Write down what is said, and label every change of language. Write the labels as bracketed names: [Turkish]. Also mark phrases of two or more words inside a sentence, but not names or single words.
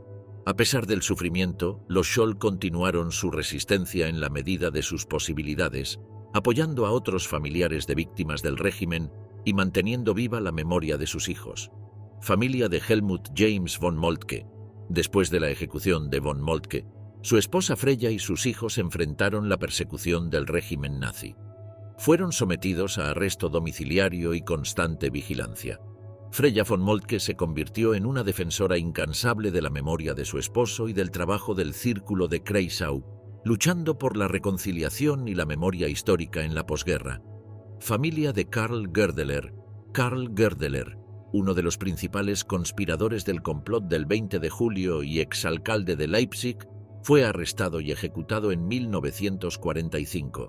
[Spanish] A pesar del sufrimiento, los Scholl continuaron su resistencia en la medida de sus posibilidades, apoyando a otros familiares de víctimas del régimen y manteniendo viva la memoria de sus hijos. Familia de Helmut James von Moltke. Después de la ejecución de von Moltke, su esposa Freya y sus hijos enfrentaron la persecución del régimen nazi. Fueron sometidos a arresto domiciliario y constante vigilancia. Freya von Moltke se convirtió en una defensora incansable de la memoria de su esposo y del trabajo del Círculo de Kreisau, luchando por la reconciliación y la memoria histórica en la posguerra. Familia de Karl Goerdeler. Karl Goerdeler, uno de los principales conspiradores del complot del 20 de julio y exalcalde de Leipzig, fue arrestado y ejecutado en 1945.